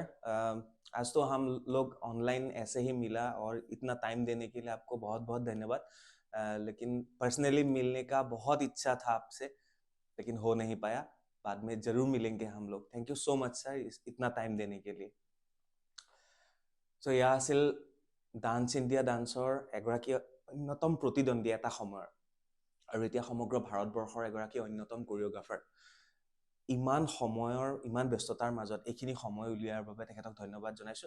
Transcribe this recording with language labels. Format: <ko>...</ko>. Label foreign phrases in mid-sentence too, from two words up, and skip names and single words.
<hi>आज तो हम लोग ऑनलाइन ऐसे ही मिला, और इतना टाइम देने के लिए आपको बहुत बहुत धन्यवाद। लेकिन पर्सनली मिलने का बहुत इच्छा था आपसे, लेकिन हो नहीं पाया। बाद में जरूर मिलेंगे हम लोग।</hi> <en>thank you so much sir</en> <hi>इतना टाइम देने के लिए।</hi> <as>চ' এয়া আছিল ডান্স ইণ্ডিয়া ডান্সৰ এগৰাকী অন্যতম প্ৰতিদ্বন্দ্বী এটা সময়ৰ, আৰু এতিয়া সমগ্ৰ ভাৰতবৰ্ষৰ এগৰাকী অন্যতম কোৰিঅ'গ্ৰাফাৰ। ইমান সময়ৰ ইমান ব্যস্ততাৰ মাজত এইখিনি সময় উলিওৱাৰ বাবে তেখেতক ধন্যবাদ জনাইছোঁ।</as>